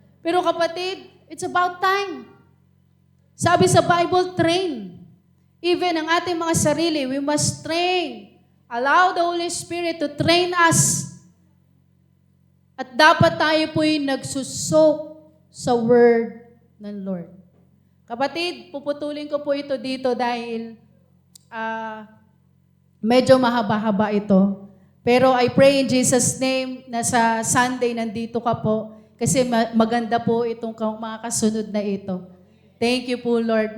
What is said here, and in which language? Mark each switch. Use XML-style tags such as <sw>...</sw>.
<tl>Pero kapatid,</tl> <en>it's about time.</en> <tl>Sabi sa Bible, train.</tl> <en>Even</en> <tl>ang ating mga sarili,</tl> <en>we must train. Allow the Holy Spirit to train us.</en> <tl>At dapat tayo po'y nagsusok sa Word ng Lord. Kapatid, puputulin ko po ito dito dahil medyo mahaba-haba ito. Pero</tl> <en>I pray in Jesus' name</en> <tl>na sa Sunday nandito ka po kasi maganda po itong mga kasunod na ito.</tl> <en>Thank you po, Lord.</en>